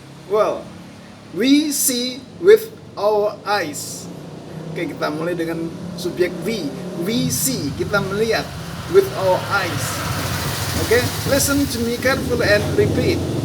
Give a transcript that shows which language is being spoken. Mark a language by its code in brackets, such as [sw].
[en] Well, we see with our eyes. [id] Oke, kita mulai dengan subjek we. [en] We see, [id] kita melihat [en] with our eyes. Okay, listen to me carefully and repeat.